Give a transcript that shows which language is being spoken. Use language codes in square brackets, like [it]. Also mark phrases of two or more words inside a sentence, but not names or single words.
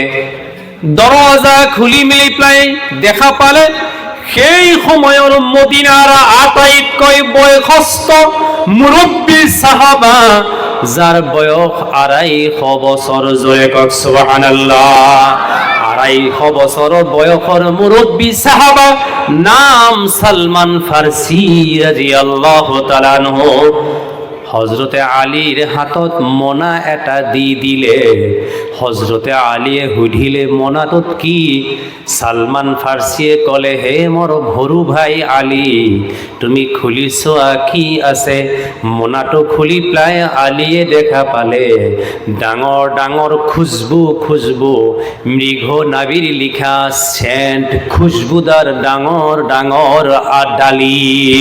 [as] দৰৱাজা খুলি মেলি পেলাই দেখা পালে সেই সময়ৰ মদিনাৰ আটাইতকৈ বয়সস্থ মুৰব্বী সাহাবা, যাৰ বয়স 250 বছৰ। জয় কক সুবহানাল্লাহ। 250 বছৰ বয়সৰ মুৰব্বী সাহাবা, নাম সালমান ফার্সি [ar] رضي الله تعالى عنه. [as] হযরতে আলীর হাতত মোনা এটা দি দিলে। হযরতে আলীয়ে সুধিলে মোনাটোত কি? সালমান ফার্সিয়ে কলে, হে মোৰ সৰু ভাই আলী, তুমি খুলি চোৱা কি আছে। মোনাটো খুলি পেলাই আলীয়ে দেখা পালে ডাঙৰ ডাঙৰ খুজবু মৃগ নাবিৰ লিখা সেন্ট, খুশবুদার ডাঙৰ ডাঙৰ ডালিম।